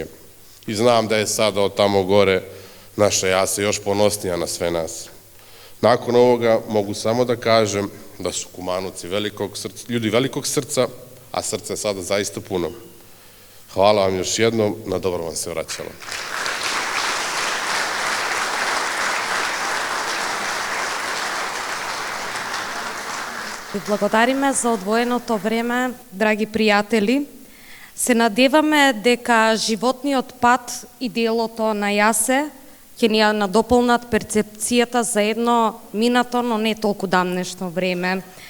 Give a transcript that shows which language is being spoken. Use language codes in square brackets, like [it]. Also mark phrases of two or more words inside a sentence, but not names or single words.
[sr] I znam da je sada od tamo gore naša Jasa još ponosnija na sve nas. Nakon ovoga mogu samo da kažem da su Kumanovci ljudi velikog srca, a srce je sada zaista puno. Hvala vam još jednom, na dobro vam se vraćalo. [mk] Ви благодариме за одвоеното време, драги пријатели. Се надеваме дека животниот пат и делото на Јасе ќе ни ја надополнат перцепцијата за едно минато, но не толку дамнешно време.